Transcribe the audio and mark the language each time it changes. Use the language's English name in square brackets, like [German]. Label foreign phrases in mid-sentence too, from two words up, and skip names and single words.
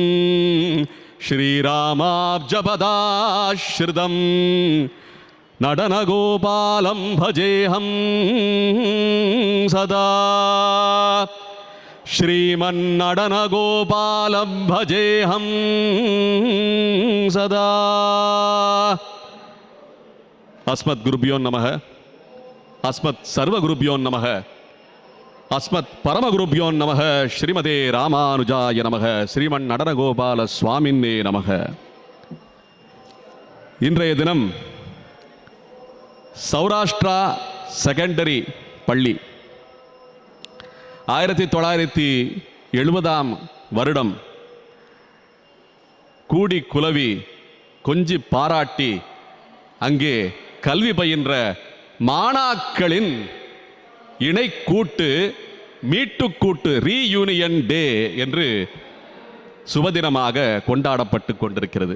[Sanskrit] श्रीरामाब्जपदाश्रितं நடனகோபாலம் भजेऽहं सदा श्रीमन्नडनगोपालं भजेऽहं सदा। अस्मद्गुरुभ्यो नमः, अस्मत् सर्वगुरुभ्यो नमः, अस्मत् परमगुरुभ्यो नमः। श्रीमते रामानुजाय नमः, श्रीमन्नडनगोपाल स्वामिन्ने नमः। [Tamil] இன்றைய தினம் சௌராஷ்டிரா செகண்டரி பள்ளி 1970 வருடம் கூடி குலவி கொஞ்சி பாராட்டி அங்கே கல்வி பயின்ற மாணாக்களின் இணைக்கூட்டு மீட்டுக்கூட்டு [English] reunion day [Tamil] என்று சுபதினமாக கொண்டாடப்பட்டு கொண்டிருக்கிறது.